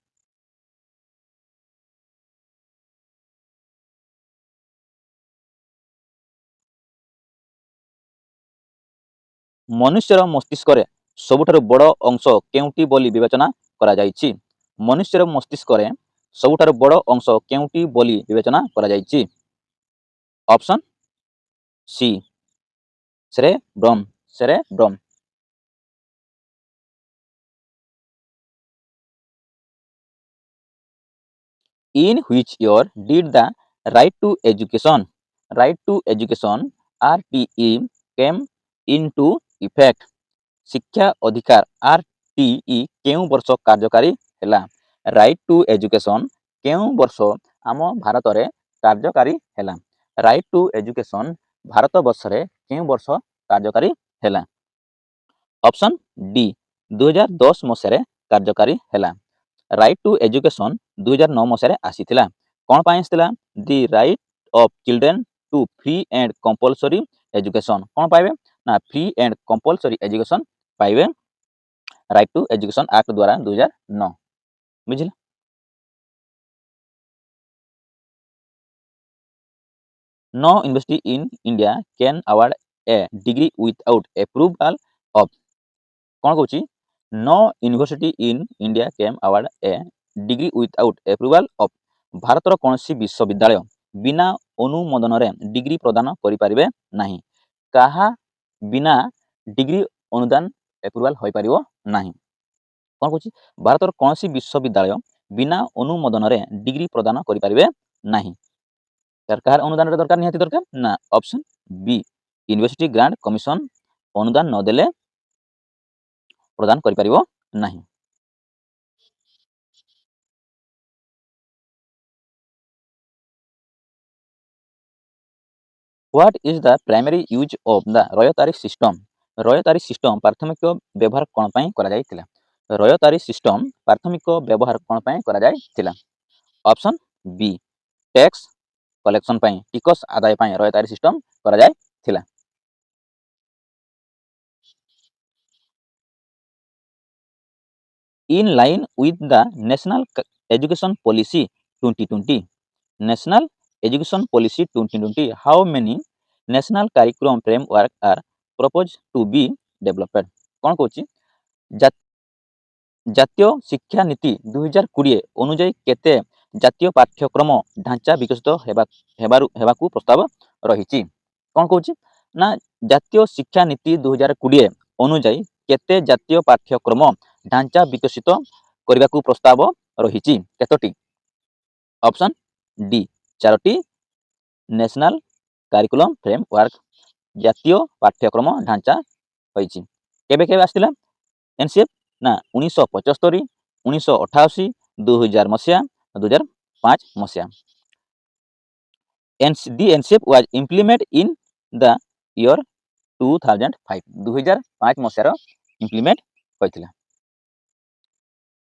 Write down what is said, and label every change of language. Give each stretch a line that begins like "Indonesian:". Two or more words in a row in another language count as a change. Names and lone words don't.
Odia: ମନୁଷ୍ୟର ମସ୍ତିଷ୍କରେ ସବୁଠାରୁ ବଡ଼ ଅଂଶ କେଉଁଟି ବୋଲି ବିବେଚନା କରାଯାଇଛି? ମନୁଷ୍ୟର ମସ୍ତିଷ୍କରେ ସବୁଠାରୁ ବଡ଼ ଅଂଶ କେଉଁଟି ବୋଲି ବିବେଚନା କରାଯାଇଛି? ଅପସନ୍ ସି ସେରେବ୍ରମ୍।
English: In which year did the right to education RTE came into effect?
Odia: ଶିକ୍ଷା ଅଧିକାର RTE କେଉଁ ବର୍ଷ କାର୍ଯ୍ୟକାରୀ ହେଲା?
English: right to education
Odia: କେଉଁ ବର୍ଷ ଆମ ଭାରତରେ କାର୍ଯ୍ୟକାରୀ ହେଲା?
English: right to education
Odia: ଭାରତ ବର୍ଷରେ କେଉଁ ବର୍ଷ କାର୍ଯ୍ୟକାରୀ ହେଲା? ଅପସନ୍ ଡି 2010 ମସିହାରେ କାର୍ଯ୍ୟକାରୀ ହେଲା।
English: right to education
Odia: 2009 ମସିହାରେ ଆସିଥିଲା। କ'ଣ ପାଇଁ ଆସିଥିଲା?
English: the right of children to free and compulsory education.
Odia: କ'ଣ ପାଇବେ? ନା
English: free and compulsory education
Odia: ପାଇବେ
English: right to education act
Odia: ଦ୍ୱାରା 2009। ବୁଝିଲେ?
English: No university in India can award a degree without approval of।
Odia: କ'ଣ କହୁଛି?
English: No university in India can award a degree without approval of।
Odia: ଭାରତର କୌଣସି ବିଶ୍ୱବିଦ୍ୟାଳୟ ବିନା ଅନୁମୋଦନରେ ଡିଗ୍ରୀ ପ୍ରଦାନ କରିପାରିବେ ନାହିଁ। କାହା ବିନା ଡିଗ୍ରୀ ଅନୁଦାନ ଏପ୍ରୁଭାଲ ହୋଇପାରିବ ନାହିଁ। କ'ଣ କହୁଛି? ଭାରତର କୌଣସି ବିଶ୍ୱବିଦ୍ୟାଳୟ ବିନା ଅନୁମୋଦନରେ ଡିଗ୍ରୀ ପ୍ରଦାନ କରିପାରିବେ ନାହିଁ। କାହାର ଅନୁଦାନର ଦରକାର? ନିହାତି ଦରକାର ନା ଅପସନ୍ ବି ୟୁନିଭର୍ସିଟି ଗ୍ରାଣ୍ଟ କମିଶନ ଅନୁଦାନ ନଦେଲେ ପ୍ରଦାନ କରିପାରିବ ନାହିଁ।
English: What is the primary use of the Ryotwari system?
Odia: ରୟତାରୀ ସିଷ୍ଟମ ପ୍ରାଥମିକ ବ୍ୟବହାର କ'ଣ ପାଇଁ କରାଯାଇଥିଲା? ରୟତାରୀ ସିଷ୍ଟମ ପ୍ରାଥମିକ ବ୍ୟବହାର କ'ଣ ପାଇଁ କରାଯାଇଥିଲା? ଅପସନ୍ ବି
English: tax collection
Odia: ପାଇଁ, ଟିକସ ଆଦାୟ ପାଇଁ ରୟତାରୀ ସିଷ୍ଟମ କରାଯାଇଥିଲା।
English: In line with the National Education Policy 2020, National Education Policy 2020, how many national curriculum framework are proposed to be developed?
Odia: କ'ଣ କହୁଛି? ଜାତୀୟ ଶିକ୍ଷାନୀତି 2020 ଅନୁଯାୟୀ କେତେ ଜାତୀୟ ପାଠ୍ୟକ୍ରମ ଢାଞ୍ଚା ବିକଶିତ ହେବାକୁ ପ୍ରସ୍ତାବ ରହିଛି? କ'ଣ କହୁଛି? ନା ଜାତୀୟ ଶିକ୍ଷାନୀତି 2020 ଅନୁଯାୟୀ କେତେ ଜାତୀୟ ପାଠ୍ୟକ୍ରମ ଢାଞ୍ଚା ବିକଶିତ କରିବାକୁ ପ୍ରସ୍ତାବ ରହିଛି? କେତୋଟି? ଅପସନ୍ ଡି 4ଟି
English: national curriculum framework
Odia: ଜାତୀୟ ପାଠ୍ୟକ୍ରମ ଢାଞ୍ଚା ହୋଇଛି। କେବେ କେବେ ଆସିଥିଲା ଏନସିଏଫ? ନା 1975, 1988, 2000 ମସିହା, 2005 ମସିହା।
English: The NCF was implemented in the year 2005, 2005
Odia: ମସିହାର ଇମ୍ପ୍ଲିମେଣ୍ଟ ହୋଇଥିଲା।